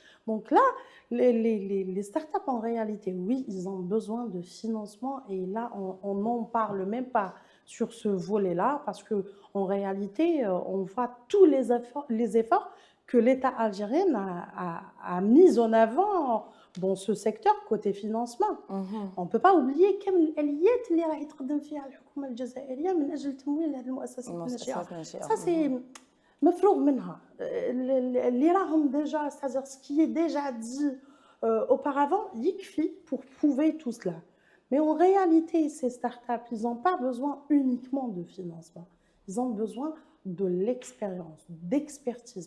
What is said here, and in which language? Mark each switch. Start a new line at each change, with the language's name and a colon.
French: Donc là, les startups, en réalité, oui, ils ont besoin de financement et là, on n'en parle même pas sur ce volet-là parce qu'en réalité, on voit tous les efforts que l'État algérien a mis en avant dans ce secteur côté financement. On ne peut pas oublier
Arabic: كم الآليات اللي راح يتقدم فيها الحكومة الجزائرية من أجل تمويل هذه المؤسسات الناشئة.
French: Ça, c'est
Arabic: مفروغ منها. اللي راهم
French: déjà, c'est-à-dire ce qui est déjà dit auparavant,
Arabic: يكفي
French: pour prouver tout cela. Mais en réalité, ces startups, ils n'ont pas besoin uniquement de financement. Ils ont besoin de l'expérience, d'expertise.